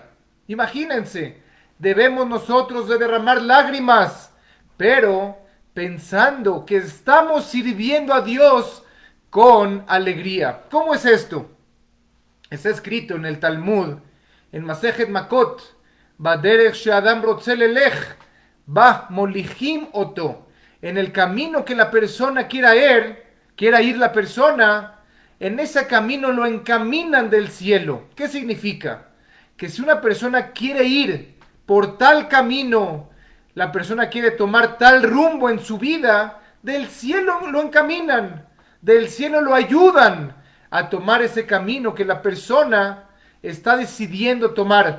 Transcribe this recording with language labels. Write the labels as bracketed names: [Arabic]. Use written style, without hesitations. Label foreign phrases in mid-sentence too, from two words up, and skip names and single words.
[Spanish] Imagínense, debemos nosotros de derramar lágrimas, pero pensando que estamos sirviendo a Dios con alegría. ¿Cómo es esto? Está escrito en el Talmud, en Masejet Makot, [Hebrew] בדרך שאדם רוצה לילך, בה מוליכין אותו. [Spanish] En el camino que la persona quiera ir la persona, en ese camino lo encaminan del cielo. ¿Qué significa? Que si una persona quiere ir por tal camino, la persona quiere tomar tal rumbo en su vida, del cielo lo encaminan, del cielo lo ayudan a tomar ese camino que la persona está decidiendo tomar.